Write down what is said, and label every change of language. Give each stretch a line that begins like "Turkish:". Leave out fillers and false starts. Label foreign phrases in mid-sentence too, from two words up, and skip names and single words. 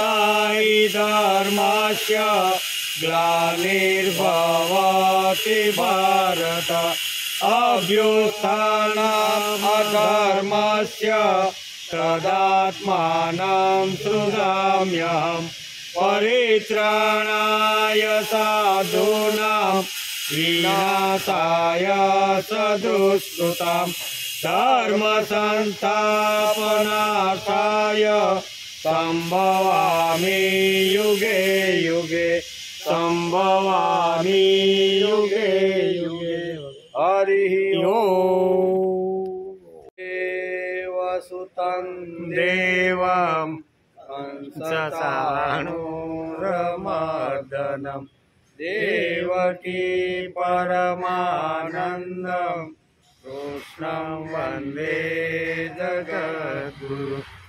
Sanskrit: हि धर्मस्य ग्लानिर्भवति भारत अभ्युत्थानम् अधर्मस्य तदात्मानं सृजाम्यहम् परित्राणाय साधूनां विनाशाय सदुष्कृतां धर्म संस्थापनार्थाय संभवामि युगे युगे ભવામી યુગે યુગે હરિ ઓમ દેવસુતં દેવમ સંસાણુરમર્દનમ દેવકી પરમાનંદમ કૃષ્ણં વંદે જગદ્ગુરુ